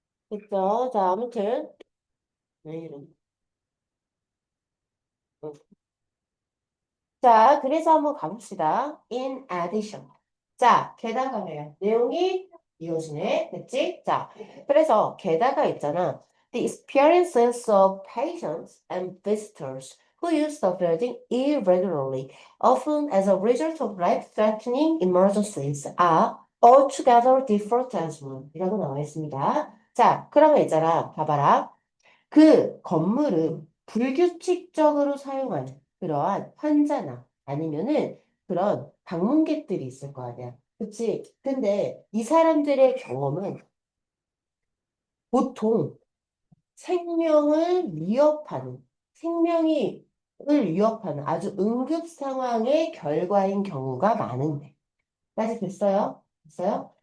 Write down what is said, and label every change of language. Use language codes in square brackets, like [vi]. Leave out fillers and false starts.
[ko] 됐죠? 자, 아무튼. 왜 이래? 응. 자, 그래서 한번 가봅시다. [en] In addition. [ko] 자, 게다가예요. 내용이 이어지네. 됐지? 자, 그래서 게다가 있잖아. [en] The experiences of patients and visitors who use the building irregularly, often as a result of life-threatening emergencies, are altogether different as well. [ko] 이라고 나와 있습니다. 자, 그러면 있잖아. 봐봐라. 그 건물을 불규칙적으로 사용하는 그러한 환자나 아니면은 그런 방문객들이 있을 거 아니야. 그치? 근데 이 사람들의 경험은 보통 생명을 위협하는, 생명이 을 위협하는 아주 응급 상황의 결과인 경우가 많은데. 까지 됐어요? 됐어요?